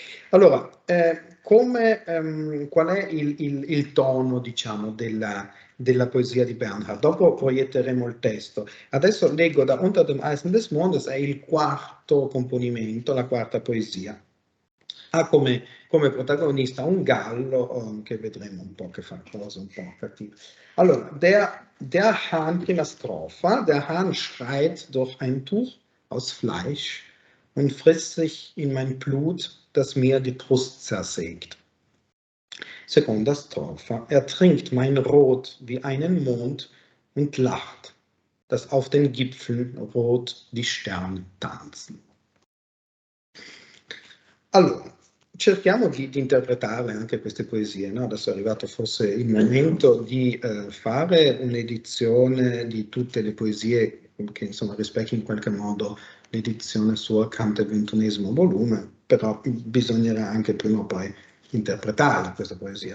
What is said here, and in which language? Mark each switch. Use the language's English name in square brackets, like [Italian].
[Italian] Allora, qual è il tono, diciamo, della poesia di Bernhard? Dopo proietteremo il testo. Adesso leggo da Unter dem Eisen des Mondes, è il quarto componimento, la quarta poesia. Ha come protagonista un gallo, che vedremo un po' che fa cose un po' cattive. Allora, [German] der Hahn, [Italian] prima strofa, [German] der Hahn schreit durch ein Tuch aus Fleisch und frisst sich in mein Blut, das mir die Brust zersägt. [Italian] Seconda strofa, [German] trinkt mein Rot wie einen Mond und lacht, dass auf den Gipfeln rot die Sterne tanzen. [Italian] Allora, cerchiamo di interpretare anche queste poesie, no? Adesso è arrivato forse il momento di fare un'edizione di tutte le poesie che insomma rispecchia in qualche modo l'edizione sua Kant del XXI volume, però bisognerà anche prima o poi interpretarla questa poesia.